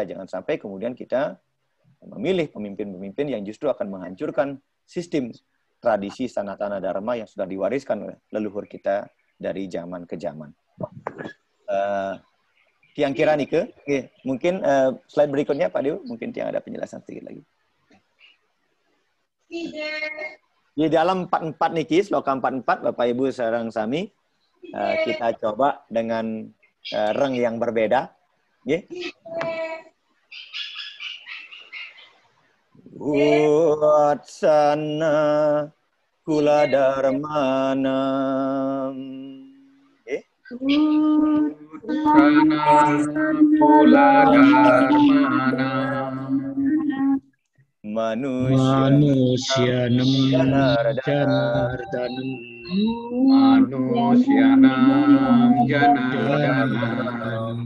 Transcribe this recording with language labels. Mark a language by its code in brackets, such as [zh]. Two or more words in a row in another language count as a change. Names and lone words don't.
[id] Jangan sampai kemudian kita memilih pemimpin-pemimpin yang justru akan menghancurkan sistem tradisi Sanatana Dharma yang sudah diwariskan oleh leluhur kita dari zaman ke zaman. Tiang kira Nike, mungkin slide berikutnya Pak Dew, mungkin Tiang ada penjelasan sedikit lagi. Di dalam 44 niki, sloka 44, Bapak Ibu [ban] sareng sami, [id] kita coba dengan reng yang berbeda. [sa] Watsana kula dharmanam. Manusyanam janardanam